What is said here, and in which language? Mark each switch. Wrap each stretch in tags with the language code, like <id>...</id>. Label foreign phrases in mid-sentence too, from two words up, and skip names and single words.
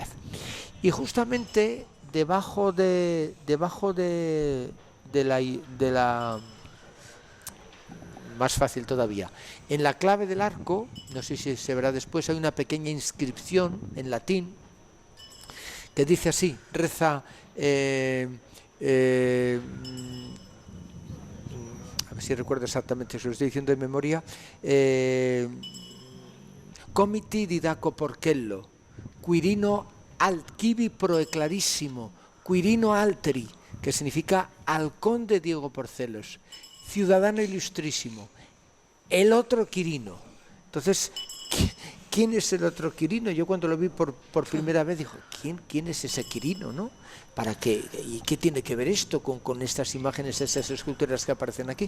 <es>Y justamente debajo de la más fácil todavía, en la clave del arco, no sé si se verá después, hay una pequeña inscripción en latín que dice así, reza, a ver si recuerdo exactamente, se lo estoy diciendo de memoria,</es> <la>comiti didaco porcello, quirino alquivi proeclarissimo, quirino alteri,</la> <es>que significa al conde Diego Porcelos, ciudadano ilustrísimo, el otro Quirino. Entonces, ¿quién es el otro Quirino? Yo cuando lo vi por primera vez digo, ¿quién es ese Quirino, no? ¿Para qué? ¿Y qué tiene que ver esto con estas imágenes, estas esculturas que aparecen aquí?</es>